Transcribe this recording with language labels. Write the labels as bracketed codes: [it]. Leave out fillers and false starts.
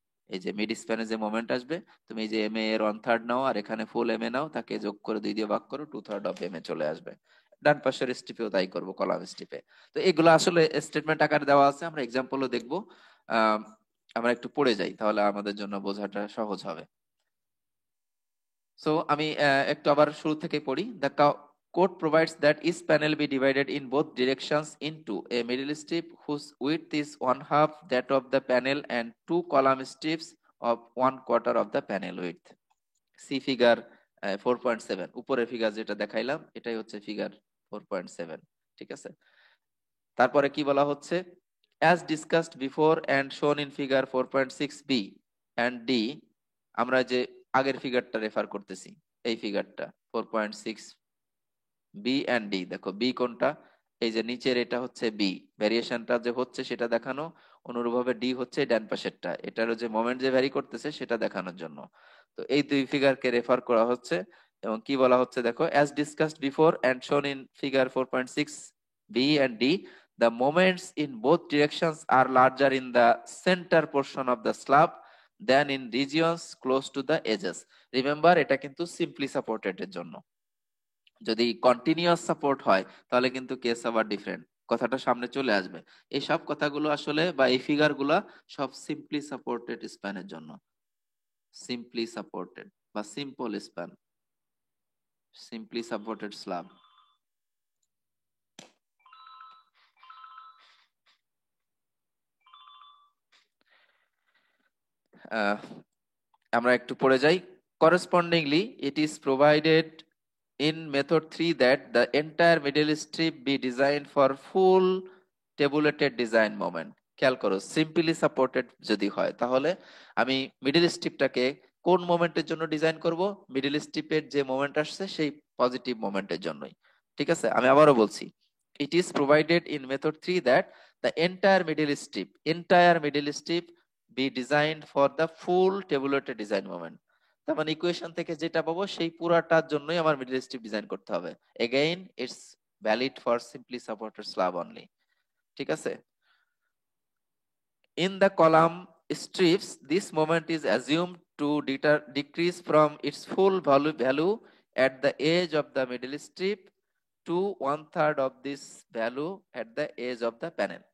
[bn] এই যে মিড স্প্যানে যে মোমেন্ট আসবে, তুমি এই যে MA এর 1/3 নাও আর এখানে ফুল MA নাও, তাকে যোগ করে 2 দিয়ে ভাগ করো, 2/3 অফ MA চলে আসবে। ডান পাশের স্ট্রিপেও তাই করব, কলাম স্ট্রিপে। তো এগুলো আসলে স্টেটমেন্ট আকারে দেওয়া আছে, আমরা এক্সাম্পলও দেখবো। আমরা একটু পড়ে যাই, তাহলে আমাদের জন্য বোঝাটা সহজ হবে। সো আমি একটু আবার শুরু থেকে পড়ি। [en] The code provides that each panel be divided in both directions into a middle strip whose width is one half that of the panel and two column strips of 1/4 of the panel width. See figure [bn] 4.7, উপরের figure যেটা দেখাইলাম এটাই হচ্ছে figure 4.7। ঠিক আছে, তারপরে কি বলা হচ্ছে, [en] As discussed before and shown in figure 4.6 B and D. [bn] আমরা যে আগের ফিগারটা রেফার করতেছি, এই ফিগারটা 4.6 বি অ্যান্ড ডি। দেখো বি কোনটা, এই যে নিচের এটা হচ্ছে বি, ভ্যারিয়েশনটা যে হচ্ছে সেটা দেখানো, অনুরূপভাবে ডি হচ্ছে ডান পাশেরটা, এটারও যে মোমেন্ট যে ভ্যারি করতেছে সেটা দেখানোর জন্য। তো এই দুই ফিগারকে রেফার করা হচ্ছে। এবং কি বলা হচ্ছে দেখো, [en] As discussed before and shown in figure 4.6 B and D, the moments in both directions are larger in the center portion of the slab than in regions close to the edges. [bn] Remember এটা কিন্তু simply supported এর জন্য। যদি continuous support হয় তাহলে কিন্তু case আবার different, কথাটা সামনে চলে আসবে। এই সব কথাগুলো আসলে বা এই ফিগার গুলা সব সিম্পলি সাপোর্টেড স্প্যানের জন্য। সিম্পলি সাপোর্টেড বা simple span, simply supported slab. আমরা একটু পড়ে যাই। [en] Correspondingly, it is provided in method 3 that the entire middle strip be designed for full tabulated design moment. [bn] খেয়াল করো, সিম্পলি সাপোর্টেড যদি হয় তাহলে আমি মিডল স্ট্রিপটাকে কোন মোমেন্টের জন্য ডিজাইন করব, মিডল স্ট্রিপের যে মোমেন্ট আসছে সেই পজিটিভ মোমেন্টের জন্যই। ঠিক আছে, আমি আবারও বলছি, [en] It is provided in method 3 that the entire middle strip be designed for the full tabulated design moment. [bn] তার মানে ইকুয়েশন থেকে যেটা পাবো সেই পুরাটার জন্যই আমার মিডল স্ট্রিপ ডিজাইন করতে হবে। [en] Again it's valid for simply supported slab only. [bn] ঠিক আছে, [en] in the column strips this moment is assumed to decrease from its full value at the edge of the middle strip to 1/3 of this value at the edge of the panel.